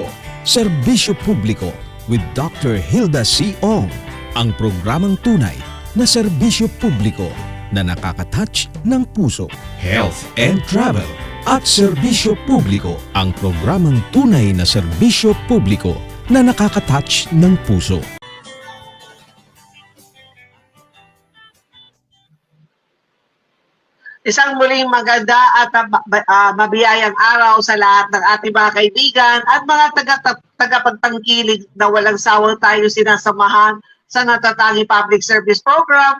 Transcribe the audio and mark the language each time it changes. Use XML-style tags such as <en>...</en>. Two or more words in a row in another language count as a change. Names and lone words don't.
<tl>Serbisyo Publiko with Dr. Hilda C. Ong. Ang programang tunay na serbisyo publiko na nakaka-touch ng puso. Health and Travel at Serbisyo Publiko. Ang programang tunay na serbisyo publiko na nakaka-touch ng puso. Isang muling maganda at mabiyayang araw sa lahat ng ating mga kaibigan at mga tagapagtangkilig na walang sawang tayo sinasamahan sa natatangi</tl> <en>public service program.</en>